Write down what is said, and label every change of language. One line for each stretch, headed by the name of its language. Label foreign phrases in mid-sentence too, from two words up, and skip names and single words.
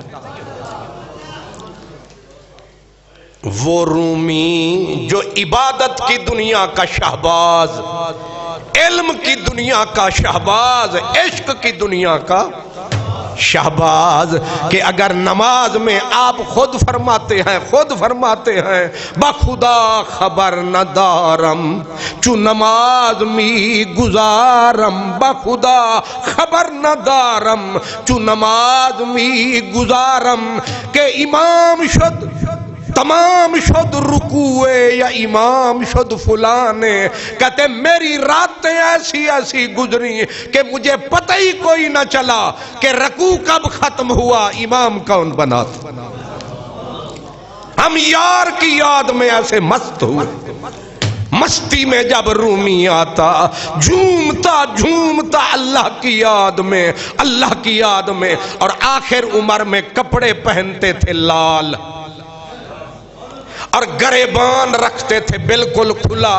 Urdu: وہ رومی جو عبادت کی دنیا کا شہباز علم کی دنیا کا شہباز عشق کی دنیا کا شہباز کہ اگر نماز میں آپ خود فرماتے ہیں
Persian: بخدا خبر نہ دارم چو نماز می گزارم بخدا خبر نہ دارم چو نماز می گزارم کہ امام شد تمام شد رکوع یا امام شد فلانے
Urdu: کہتے میری راتیں ایسی گزری کہ مجھے پتہ ہی کوئی نہ چلا کہ رکوع کب ختم ہوا امام کون بنا تھا. ہم یار کی یاد میں ایسے مست ہوئے. مستی میں جب رومی آتا جھومتا اللہ کی یاد میں اور آخر عمر میں کپڑے پہنتے تھے لال اور گریبان رکھتے تھے بالکل کھلا.